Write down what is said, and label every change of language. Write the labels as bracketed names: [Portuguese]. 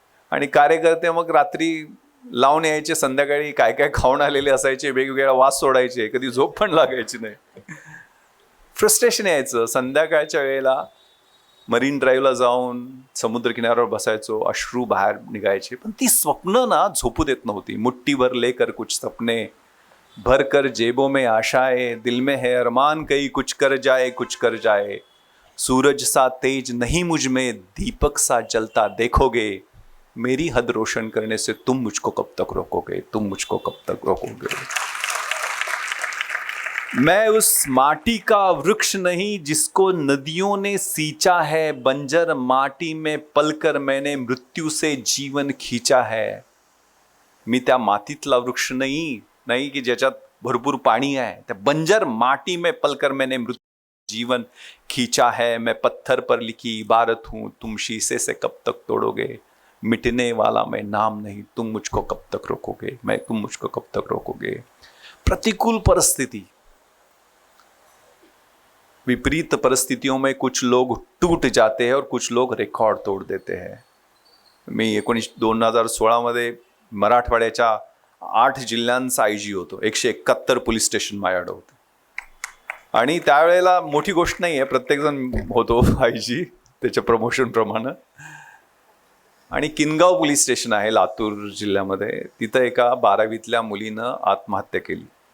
[Marathi] आणि कार्यकर्ते मग रात्री लावून यायचे, संध्याकाळी काय काय खाऊन आलेले असायचे, वेगवेगळ्या वास सोडायचे, कधी झोप पण लागायची नाही. फ्रस्ट्रेशन यायचं. संध्याकाळच्या वेळेला मरीन ड्राईव्हला जाऊन समुद्र किनाऱ्यावर बसायचो, अश्रू बाहेर निघायचे. पण ती स्वप्न ना झोपू देत नव्हती. [Hindi] मुट्ठी भर लेकर कुछ सपने, भर कर जेबों में आशाएं, दिल में है अरमान कई कुछ कर जाए कुछ कर जाए. सूरज सा तेज नहीं मुझ में, दीपक सा जलता देखोगे, मेरी हद रोशन करने से तुम मुझको कब तक रोकोगे, तुम मुझको कब तक रोकोगे. मैं उस माटी का वृक्ष नहीं जिसको नदियों ने सींचा है, बंजर माटी में पलकर मैंने मृत्यू से जीवन खींचा है. [Marathi] मी त्या मातीतला वृक्ष नाही की ज्याच्यात भरपूर पाणी आहे. त्या [Hindi] बंजर माटी में पलकर मैंने मृत्यु जीवन खींचा है. मैं पत्थर पर लिखी इबारत हूं, तुम शीशे से कब तक तोड़ोगे. मिटने वाला मैं नाम नहीं, तुम मुझको कब तक रोकोगे, तुम मुझको कब तक रोकोगे. प्रतिकूल परिस्थिति, विपरीत परिस्थितियों में कुछ लोग टूट जाते हैं और कुछ लोग रेकॉर्ड तोड़ देते हैं. [Marathi] मी 2016 मध्ये मराठवाड्याच्या 8 जिल्ह्यांचा IG होतो. 171 पोलीस स्टेशन माझ्याकडे होते. आणि त्यावेळेला मोठी गोष्ट नाही आहे, प्रत्येकजण होतो IG त्याच्या प्रमोशन प्रमाणे. आणि किनगाव पोलीस स्टेशन आहे लातूर जिल्ह्यामध्ये, तिथं एका 12वीतल्या मुलीनं आत्महत्या केली.